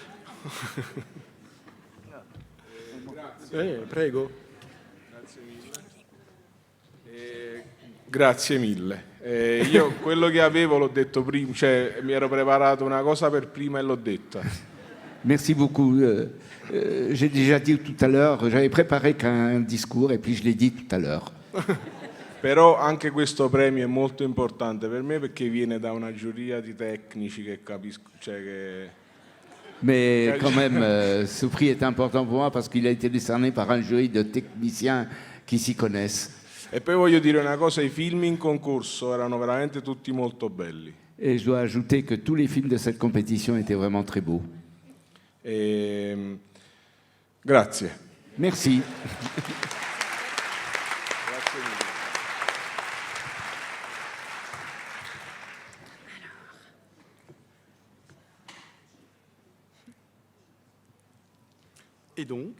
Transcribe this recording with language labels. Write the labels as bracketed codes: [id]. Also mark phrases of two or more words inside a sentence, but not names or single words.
[it] Prego. Grazie mille. Io quello che avevo l'ho detto prima, cioè mi ero preparato una cosa per prima e l'ho detta. [fr] Merci beaucoup. J'ai déjà dit tout à l'heure, j'avais préparé qu'un discours et puis je l'ai dit tout à l'heure. [it] Però anche questo premio è molto importante per me perché viene da una giuria di tecnici che capisco, cioè che... [fr] Mais quand même, ce prix est important pour moi parce qu'il a été décerné par un jury de techniciens qui s'y connaissent. [it] E poi voglio dire una cosa, i film in concorso erano veramente tutti molto belli. [fr] Et je dois ajouter que tous les films de cette compétition étaient vraiment très beaux. [it] Grazie. [fr] Merci. Et donc